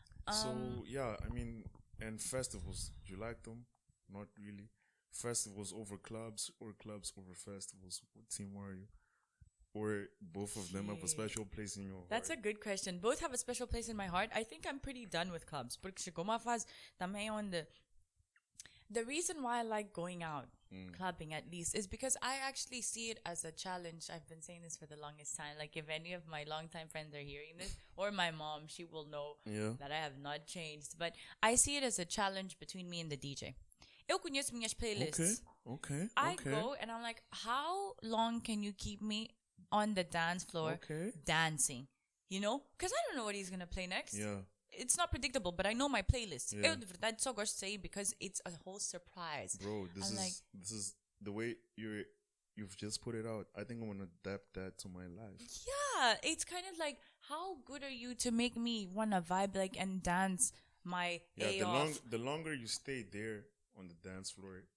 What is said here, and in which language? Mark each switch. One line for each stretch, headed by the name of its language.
English: So, I mean, and festivals, do you like them? Not really. Festivals over clubs or clubs over festivals? What team are you? Or both of them have a special place in your heart? That's a good question. Both have a special place in my heart. I think I'm pretty done with clubs.
Portuguese: Porque chegou uma fase também onde...
English: The reason why I like going out, clubbing at least, is because I actually see it as a challenge. I've been saying this for the longest time. Like, if any of my longtime friends are hearing this, or my mom, she will know that I have not changed. But I see it as a challenge between me and the DJ.
Portuguese: Eu conheço minhas playlists.
English: Okay. I go and I'm like, how long can you keep me on the dance floor dancing? You know? Because I don't know what he's going to play next. It's not predictable, but I know my playlist.
Portuguese: Eu de verdade só gosto de sair
English: because it's a whole surprise. Bro, this is the way you've just put it out. I think I'm gonna adapt that to my life. Yeah, it's kind of like, how good are you to make me wanna vibe like and dance my A off? The longer you stay there on the dance floor,